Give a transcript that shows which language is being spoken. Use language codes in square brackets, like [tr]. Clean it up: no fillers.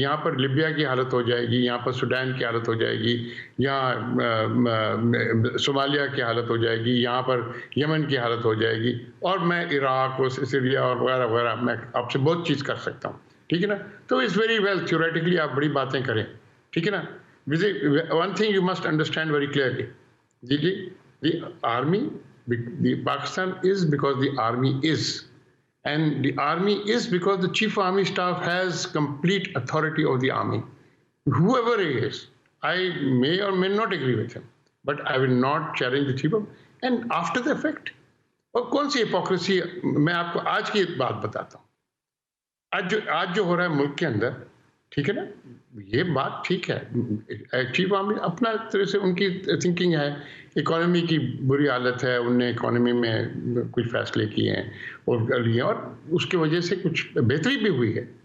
[ur] یہاں پر لیبیا کی حالت ہو جائے گی، یہاں پر سوڈان کی حالت ہو جائے گی، یہاں صومالیہ کی حالت ہو جائے گی، یہاں پر یمن کی حالت ہو جائے گی، اور میں عراق اور سیریا اور وغیرہ وغیرہ میں آپ سے بہت چیز کر سکتا ہوں، ٹھیک ہے نا. تو [en] it's very well theoretically [ur] آپ بڑی باتیں کریں، ٹھیک ہے نا. [en] One thing you must understand very clearly, the army, the Pakistan is because the army is, and the army is because the chief army staff has complete authority of the army. Whoever he is, I may or may not agree with him, but I will not challenge the chief of. And after the fact, [ur] اور کون سی hypocrisy، میں آپ کو آج کی بات بتاتا ہوں. آج جو ہو رہا ہے ملک کے اندر، ٹھیک ہے نا، یہ بات ٹھیک ہے، چیف آرمی اپنا طرح سے ان کی تھنکنگ ہے، اکانومی کی بری حالت ہے، انہوں نے اکانومی میں کچھ فیصلے کیے ہیں اور لیے، اور اس کی وجہ سے کچھ بہتری بھی ہوئی ہے.